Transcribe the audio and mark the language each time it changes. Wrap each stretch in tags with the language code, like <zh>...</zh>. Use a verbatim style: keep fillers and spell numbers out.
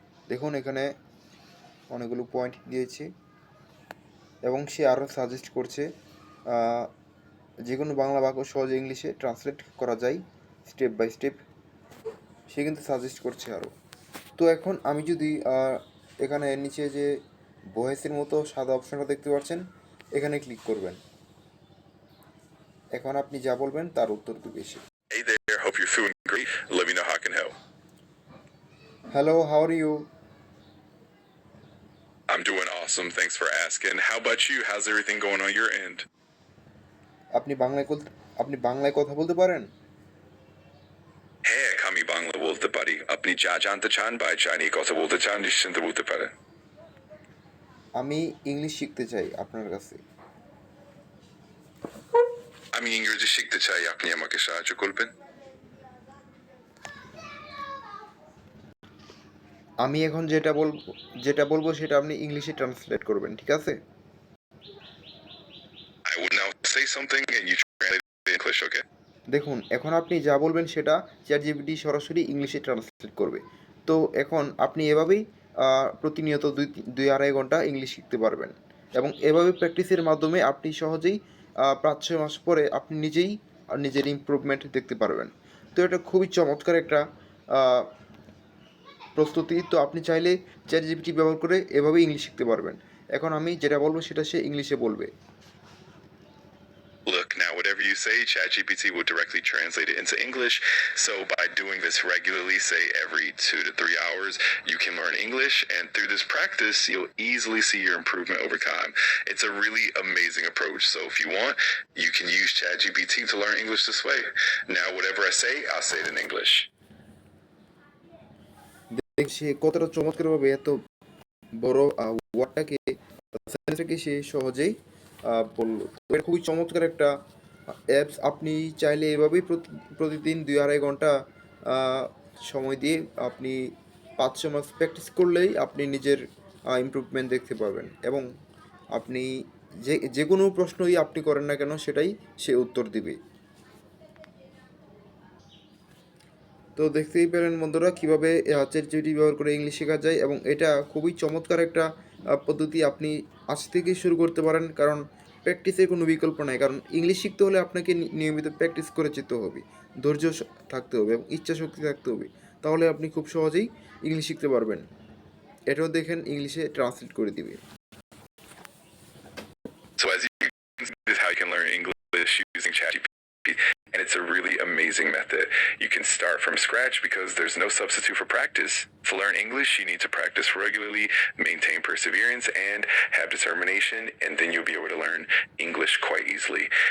<bn>দেখুন এখানে অনেকগুলো পয়েন্ট দিয়েছে এবং সে আরও সাজেস্ট করছে আহ, যে কোনো বাংলা বাক্য সহজে ইংলিশে ট্রান্সলেট করা যায় স্টেপ বাই স্টেপ, সে কিন্তু সাজেস্ট করছে আরও। তো এখন আমি যদি আহ, এখানে নিচে যে ভয়েসের মতো সাদা অপশনটা দেখতে পাচ্ছেন এখানে ক্লিক করবেন, এখন আপনি যা বলবেন তার উত্তর দেবে সে।</bn> <en>Hey there, hope you're feeling great. Let me know how I can help. Hello how are you, I'm doing awesome. Thanks for asking. How about you? How's everything going on your end?</en> <bn>আপনি বাংলায় call- আপনি বাংলায় কথা বলতে পারেন? হ্যাঁ, আমি বাংলা বলতে পারি। আপনি যা জানতে চান বা যা নিয়ে কথা বলতে চান নিশ্চিন্তে বলতে পারেন। আমি ইংলিশ শিখতে চাই আপনার কাছে। আমি ইংরেজি শিখতে চাই, আপনি আমাকে সাহায্য করবেন? আমি এখন যেটা বলবো যেটা বলবো সেটা আপনি ইংলিশে ট্রান্সলেট করবেন, ঠিক আছে?</bn> <en>I will now say something and you translate it in English, okay?</en> <bn>দেখুন এখন আপনি যা বলবেন সেটা চ্যাট জিপিটি সরাসরি ইংলিশে ট্রান্সলেট করবে। তো এখন আপনি এভাবেই আহ, প্রতিনিয়ত দুই দুই আড়াই ঘন্টা ইংলিশ শিখতে পারবেন, এবং এভাবে প্র্যাকটিসের মাধ্যমে আপনি সহজেই আহ, পাঁচ ছয় মাস পরে আপনি নিজেই আহ, নিজের ইমপ্রুভমেন্ট দেখতে পারবেন। তো এটা খুবই চমৎকার একটা আহ, প্রস্তুতি। তো আপনি চাইলে চ্যাট জিপিটি ব্যবহার করে এভাবে ইংলিশ শিখতে পারবেন। এখন আমি যেটা বলবো সেটা সে ইংলিশে বলবে।</bn> <en>Look, now whatever you say, ChatGPT will directly translate it into English. So by doing this regularly, say every two to three hours, you can learn English. And through this practice, you'll easily see your improvement over time. It's a really amazing approach. So if you want, you can use ChatGPT to learn English this way. Now, whatever I say, I'll say it in English.</en> <bn>দেখ সে কতটা চমৎকারভাবে এত বড় ওয়ার্ডটাকে সেন্টেন্সটাকে সে সহজেই আহ, বললো। তো এটা খুবই চমৎকার একটা অ্যাপস। আপনি চাইলে এভাবেই প্রতি- প্রতিদিন দুই আড়াই ঘন্টা আহ, সময় দিয়ে আপনি পাঁচ ছ মাস প্র্যাকটিস করলেই আপনি নিজের ইমপ্রুভমেন্ট দেখতে পাবেন, এবং আপনি যে যে কোনো প্রশ্নই আপনি করেন না কেন সেটাই সে উত্তর দিবে। তো দেখতেই পেলেন বন্ধুরা কীভাবে চ্যাট জিপিটি ব্যবহার করে ইংলিশ শেখা যায়, এবং এটা খুবই চমৎকার একটা আহ, পদ্ধতি। আপনি আজ থেকেই শুরু করতে পারেন, কারণ প্র্যাকটিসের কোনো বিকল্প নাই। কারণ ইংলিশ শিখতে হলে আপনাকে নি- নিয়মিত প্র্যাকটিস করে যেতে হবে, ধৈর্য স- থাকতে হবে এবং ইচ্ছা শক্তি থাকতে হবে, তাহলে আপনি খুব সহজেই ইংলিশ শিখতে পারবেন। এটাও দেখেন ইংলিশে ট্রান্সলেট করে দিবে।</bn> <en>So as you can see, this is how you can learn English using ChatGPT, and it's a really amazing method. You can start from scratch because there's no substitute for practice. To learn English, you need to practice regularly, maintain perseverance, and have determination, and then you'll be able to learn English quite easily.</en>